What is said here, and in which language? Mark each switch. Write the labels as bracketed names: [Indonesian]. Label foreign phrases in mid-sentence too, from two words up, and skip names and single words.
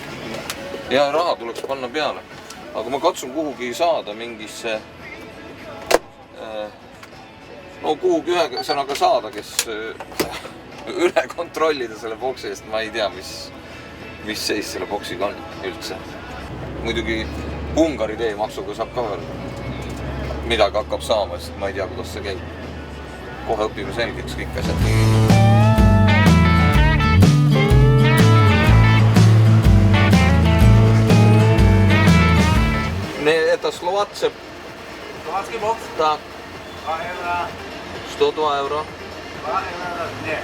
[Estonian] Ja raha tuleks panna peale. Aga ma katsun kuhugi saada mingisse no kuhugi ühe sõnaga saada, kes üle kontrollida selle boksi eest, ma ei tea, mis seis selle boksiga on üldse. Muidugi Ungari teemaksuga saab ka veel midagi hakkab saama, sest ma ei tea, kuidas see käib. Kohe õpime selgeks kõik asjad. [Russian] Это словацкий бокс? Так. 2 евро. 102 евро. 2 евро, не.